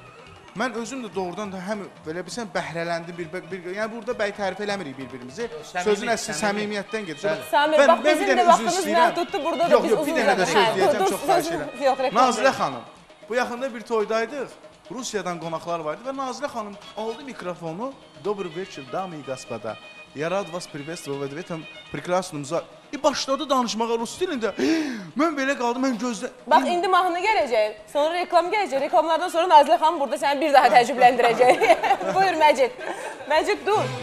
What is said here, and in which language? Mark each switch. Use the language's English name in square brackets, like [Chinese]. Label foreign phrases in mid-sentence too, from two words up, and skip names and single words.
[Azerbaijani] Mən özüm də doğrudan da həm belə bilsən bəhrələndim yəni burada bəy tərif eləmirik bir-birimizi. Sözün əsli səmimiyyətdən gedir. Samir, bax bizim də vaxtımız məhduddur, burada da biz uzun bir dənə də söz deyəcəm, çox xahiş edirəm. Nazilə xanım, bu yaxında bir toydaydıq. Rusiyadan qonaqlar var idi və Nazilə xanım aldı mikrofonu. [Russian] Добрый вечер, дамы и господа. Я рад вас приветствовать в этом прекрасном зале. [Azerbaijani] Başladı danışmağa rus dilində. Mən belə qaldım, mən gözlə... Bax, indi mahnı gələcək, sonra reklam gələcək. Reklamlardan sonra Nazilə xanım burada səni bir daha təəccübləndirəcək. Buyur Məcid. Məcid, dur.